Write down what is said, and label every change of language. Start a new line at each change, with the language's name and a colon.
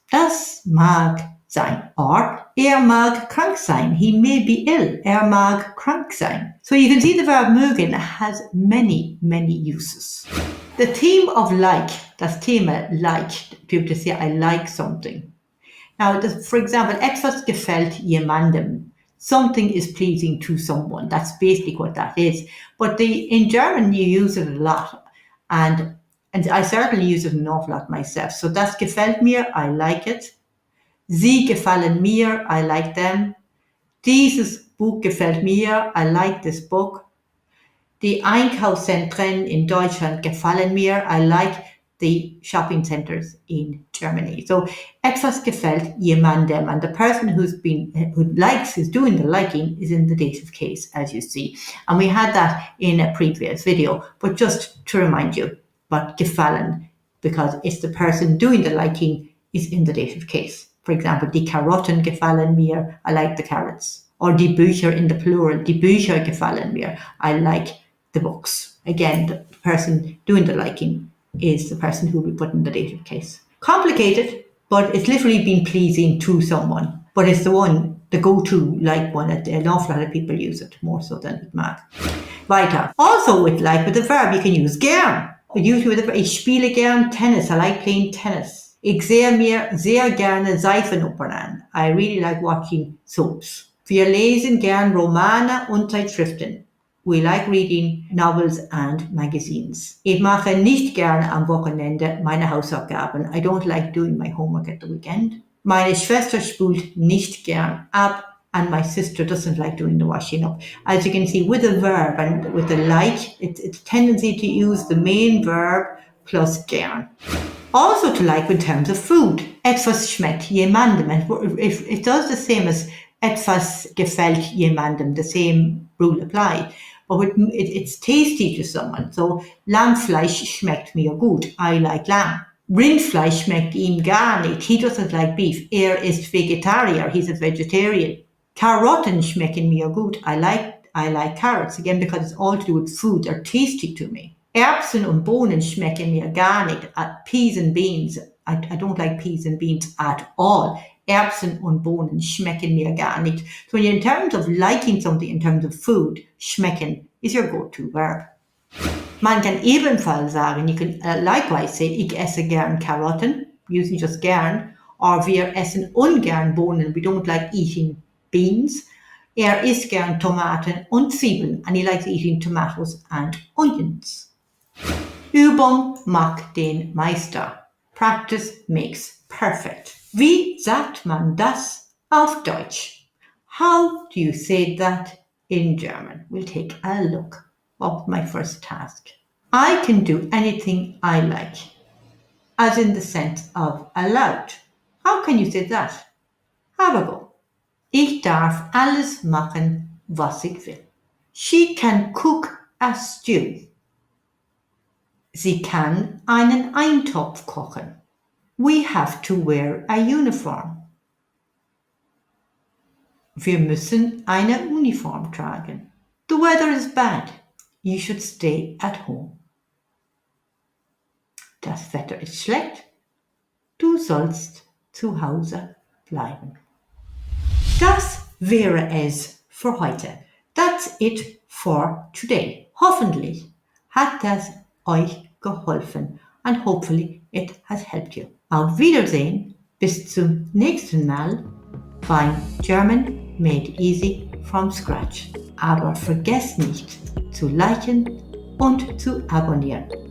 German: Das mag sein.
English: Or
German: er mag krank sein.
English: He may be ill.
German: Er mag krank sein.
English: So you can see the verb mögen has many, many uses. The theme of like,
German: das Thema
English: like, people say I like something. Now, for example,
German: etwas gefällt jemandem.
English: Something is pleasing to someone. That's basically what that is. But in German, you use it a lot. And I certainly use it an awful lot myself. So
German: das gefällt mir,
English: I like it.
German: Sie gefallen mir,
English: I like them.
German: Dieses Buch gefällt mir,
English: I like this book.
German: Die Einkaufszentren in Deutschland gefallen mir,
English: I like the shopping centers in Germany. So
German: etwas gefällt jemandem,
English: and the person who likes, is doing the liking, is in the dative case, as you see. And we had that in a previous video, but just to remind you, but gefallen, because it's the person doing the liking is in the dative case. For example,
German: die Karotten gefallen mir,
English: I like the carrots. Or die Bücher in the plural,
German: die Bücher gefallen mir,
English: I like the books. Again, the person doing the liking is the person who will be put in the dative case. Complicated, but it's literally been pleasing to someone. But it's the go-to like one. An awful lot of people use it, more so than mag.
German: Weiter.
English: Also with like, with the verb, you can use gern. Usually with the verb,
German: ich spiele gern Tennis.
English: I like playing tennis.
German: Ich sehe mir sehr gerne Seifenopern an.
English: I really like watching soaps.
German: Wir lesen gern Romane und Zeitschriften.
English: We like reading novels and magazines.
German: Ich mache nicht gerne am Wochenende meine Hausaufgaben.
English: I don't like doing my homework at the weekend.
German: Meine Schwester spült nicht gern ab,
English: and my sister doesn't like doing the washing up. As you can see, with the verb and with the like, it's a tendency to use the main verb plus gern. Also to like in terms of food.
German: Etwas schmeckt jemandem.
English: It does the same as
German: etwas gefällt jemandem.
English: The same rule apply. But it's tasty to someone.
German: So Lammfleisch schmeckt mir gut.
English: I like lamb.
German: Rindfleisch schmeckt ihm gar nicht.
English: He doesn't like beef.
German: Ist Vegetarier.
English: He's a vegetarian.
German: Karotten schmecken mir gut.
English: I like carrots. Again, because it's all to do with food. They're tasty to me.
German: Erbsen und Bohnen schmecken mir gar nicht.
English: Peas and beans. I don't like peas and beans at all.
German: Erbsen und Bohnen schmecken mir gar nicht.
English: So in terms of liking something, in terms of food, schmecken is your go-to verb.
German: Man kann ebenfalls sagen,
English: you can likewise say,
German: ich esse gern Karotten,
English: using just gern, or
German: wir essen ungern Bohnen,
English: we don't like eating beans.
German: Isst gern Tomaten und Zwiebeln,
English: and he likes eating tomatoes and onions.
German: Übung macht den Meister.
English: Practice makes perfect.
German: Wie sagt man das auf Deutsch?
English: How do you say that in German? We'll take a look of my first task. I can do anything I like, as in the sense of allowed. How can you say that? Have a go.
German: Ich darf alles machen, was ich will.
English: She can cook a stew.
German: Sie kann einen Eintopf kochen.
English: We have to wear a uniform.
German: Wir müssen eine Uniform tragen.
English: The weather is bad. You should stay at home.
German: Das Wetter ist schlecht. Du sollst zu Hause bleiben. Das wäre es für heute.
English: That's it for today.
German: Hoffentlich hat das euch geholfen
English: and hopefully it has helped you.
German: Auf Wiedersehen, bis zum nächsten Mal beim German Made Easy from scratch. Aber vergesst nicht zu liken und zu abonnieren.